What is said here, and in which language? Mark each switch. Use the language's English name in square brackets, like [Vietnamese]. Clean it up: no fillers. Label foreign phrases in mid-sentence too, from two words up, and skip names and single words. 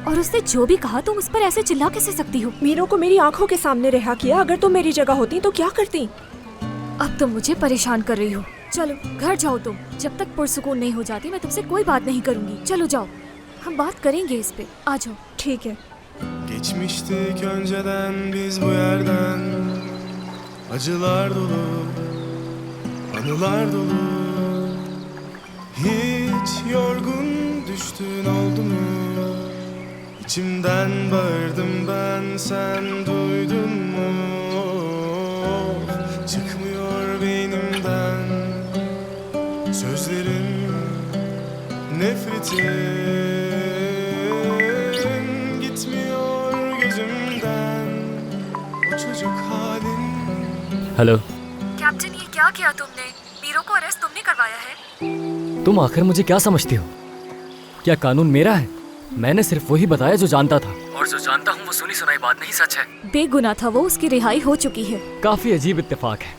[Hindi] और उसने जो भी कहा तुम उस पर ऐसे चिल्ला कैसे सकती हो? मीरो को मेरी आंखों के सामने रिहा किया। अगर तुम मेरी जगह होती तो क्या करती? अब तुम मुझे परेशान कर रही हो। चलो घर जाओ तुम। जब तक पुरसुकून नहीं हो जाती मैं तुमसे कोई बात नहीं करूंगी। चलो जाओ, हम बात करेंगे इस पे। आ जाओ। ठीक है। [Turkish] Geçmiştik önceden biz bu yerden, acılar dolu, anılar dolu. Hiç yorgun düştün oldu mu? İçimden bağırdım ben, sen duydun mu? Çıkmıyor beynimden sözlerin, nefretin. Gitmiyor gözümden o çocuk halin. [Hindi] हेलो। कैप्टन, ये क्या किया तुमने? मीरो को अरेस्ट तुमने करवाया है? तुम आखिर मुझे क्या समझती हो? क्या कानून मेरा है? मैंने सिर्फ वही बताया जो जानता था, और जो जानता हूँ वो सुनी सुनाई बात नहीं सच है। बेगुनाह था वो, उसकी रिहाई हो चुकी है। काफी अजीब इत्तेफाक है।